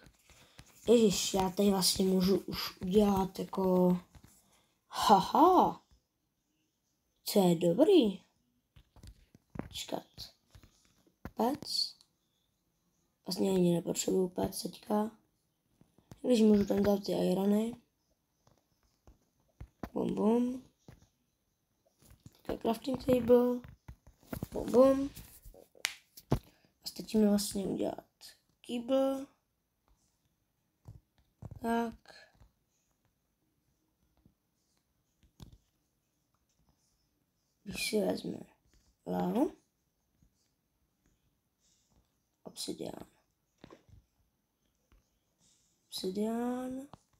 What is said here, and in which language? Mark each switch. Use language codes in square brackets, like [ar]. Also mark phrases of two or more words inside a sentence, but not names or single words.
[cs] Ježiš, já tady vlastně můžu už udělat jako... Haha. Co je dobrý. Počkat. Pec. Vlastně ani nepotřebuju pec teďka. Když můžu tam dát ty irony. Bum bum. [en] Crafting table. [cs] Bum bum. A stačí mi vlastně udělat kýbl. Tak. Když si vezme lávu. Obsidian. Obsidian.